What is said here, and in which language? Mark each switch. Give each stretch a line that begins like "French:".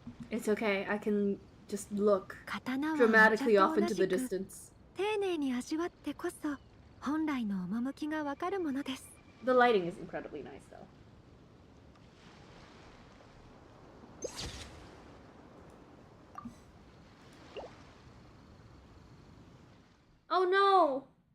English: It's okay, I can just look dramatically off into the distance.
Japanese: 丁寧に味わってこそ本来の趣がわかるものです。
English: The lighting is incredibly nice though. Oh no!